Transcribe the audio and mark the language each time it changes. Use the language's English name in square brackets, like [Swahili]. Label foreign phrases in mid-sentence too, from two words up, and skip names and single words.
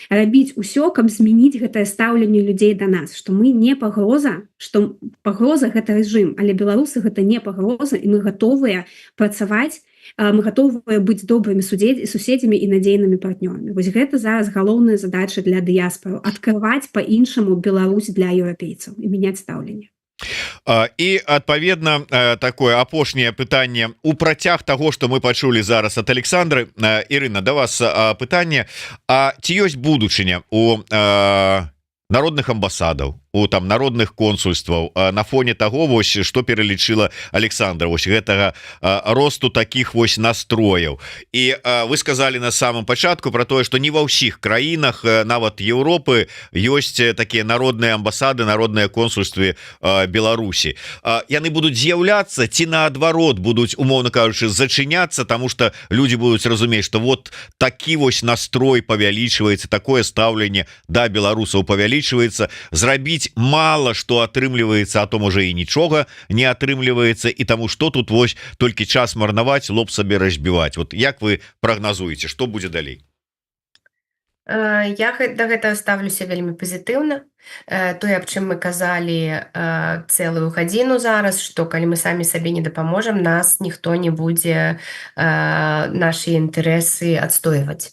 [Belarusian] Рабіць усё, каб змяніць гэтае стаўленне людзей да нас, што мы не пагроза, што пагроза гэта рэжым, але беларусы гэта не пагроза, і мы гатовыя працаваць, мы гатовыя быць добрымі суседзямі і надзейнымі партнёрамі. Вось гэта зараз галоўная задача для дыяспораў — адкрываць па-іншаму Беларусь для еўрапейцаў і мяняць стаўленне. І адпаведна такое апошняе пытанне у працяг [Russian] того, что [Belarusian] мы пачулі зараз от Александры. Ірына, да вас пытанне: А ці ёсць будучыня у народных амбасадаў, у там народных консульстваў на фоне того, вось что пералічыла Александра, вось гэтага росту таких вось настрояў? І вы [Russian] сказали на самом [Belarusian] пачатку про тое, что не ва ўсіх краінах нават Европы ёсць такія народныя амбасады, народныя консульствы Беларусі. Яны будуць з'яўляцца ці наадварот будуць, умоўно кажучы, зачыняцца, [Russian] тому что [Belarusian] люди будуць разумець, что вот такі вось настрой павялічваецца, такое стаўленне да беларусаў павялічваецца, зрабіць [Russian] мало что [Belarusian] атрымліваецца, а то можа і нічога не атрымліваецца, і таму что тут вось толькі час марнаваць, лоб сабе разбіваць. Вот як вы прагназуеце, что будзе далей? Я да гэтага ставлюся вельмі пазітыўна. Тое, аб чым мы казалі цэлую гадзіну зараз, што калі мы самі сабе не дапаможам, нас ніхто не будзе нашы інтарэсы адстойваць.